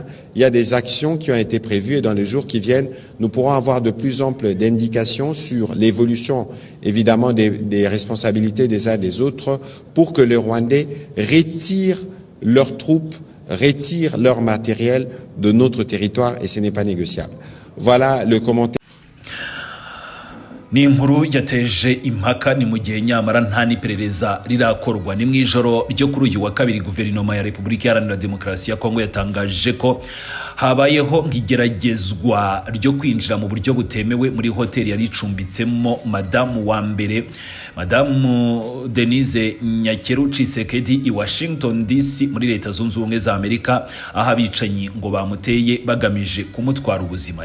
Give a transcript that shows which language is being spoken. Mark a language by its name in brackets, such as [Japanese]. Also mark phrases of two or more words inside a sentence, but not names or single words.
[French] Il y a des actions qui ont été prévues et dans les jours qui viennent, nous pourrons avoir de plus amples indications sur l'évolution, évidemment, des responsabilités des uns et des autres pour que les Rwandais retirent leurs troupes, retirent leur matériel de notre territoire et ce n'est pas négociable. Voilà le commentaire. [Kinyarwanda] Ni inkuru yateje impaka ni mu gihe nyamara nta n'iperereza rirakorwa. Ni mu ijoro ryo kuri uyu wa kabiri guverinoma ya Repubulika Iharanira Demokarasi ya Kongo yatangaje ko habayeho nk'igeragezwa ryo kwinjira mu buryo butemewe muri hoteli yari icumbitsemo madamu wa mbere, madamu Denise Nyakeru Tshisekedi i Washington DC muri Leta Zunze Ubumwe za Amerika, aho abicanyi ngo bamuteye bagamije kumutwara ubuzima.